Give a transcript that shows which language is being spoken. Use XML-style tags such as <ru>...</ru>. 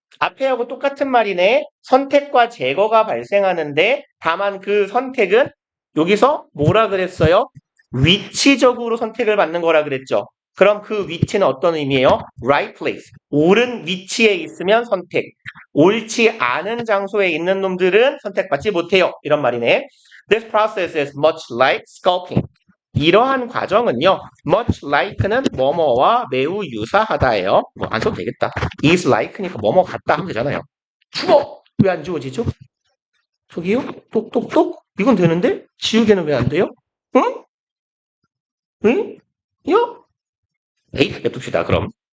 <ko>앞에 하고 똑같은 말이네. 선택과 제거가 발생하는데 다만 그 선택은 여기서 뭐라 그랬어요? 위치적으로 선택을 받는 거라 그랬죠. 그럼 그 위치는 어떤 의미예요?</ko> <en>right place.</en> <ko>옳은 위치에 있으면 선택. 옳지 않은 장소에 있는 놈들은 선택받지 못해요. 이런 말이네.</ko> <en>This process is much like sculpting.</en> <ko>이러한 과정은요,</ko> <en>much like</en> <ko>는 뭐뭐와 매우 유사하다예요. 뭐 안 써도 되겠다. is like니까 뭐뭐 같다 하면 되잖아요. 주어! 왜 안 지워지죠? 저기요? 똑똑똑? 이건 되는데? 지우개는 왜 안 돼요? 응? 응? 요? 에이, 냅둡시다, 그럼.</ko>